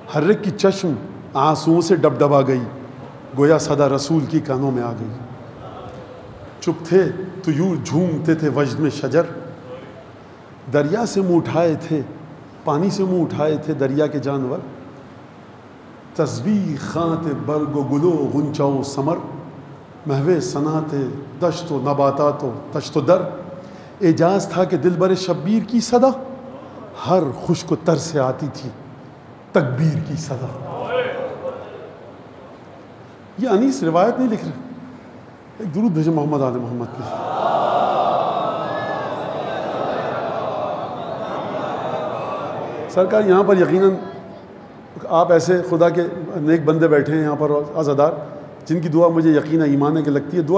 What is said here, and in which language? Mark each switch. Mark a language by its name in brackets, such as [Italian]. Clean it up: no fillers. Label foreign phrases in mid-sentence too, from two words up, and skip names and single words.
[Urdu] ہر ایک کی چشم آنسوؤں سے ڈبڈبا گئی، گویا صدا رسول کی کانوں میں آ گئی۔ چپ تھے تو یوں جھومتے تھے وجد میں شجر، دریا سے منہ اٹھائے تھے، پانی سے منہ اٹھائے تھے دریا کے جانور، تسبیح خانت برگ و گلو غنچہ و ثمر، محو صنعت دشت و نباتات و تشت و در، اعجاز تھا کہ دل بر شبیر کی صدا ہر خشک و تر سے آتی تھی تکبیر کی صدا۔ یہ انیس روایت نہیں لکھ رہے، ایک درود بھیجو محمد آل محمد کے۔ سرکار یہاں پر یقیناً آپ ایسے خدا کے نیک بندے بیٹھے ہیں یہاں پر عزادار، جن کی دعا مجھے یقین ایمان ہے کہ لگتی ہے۔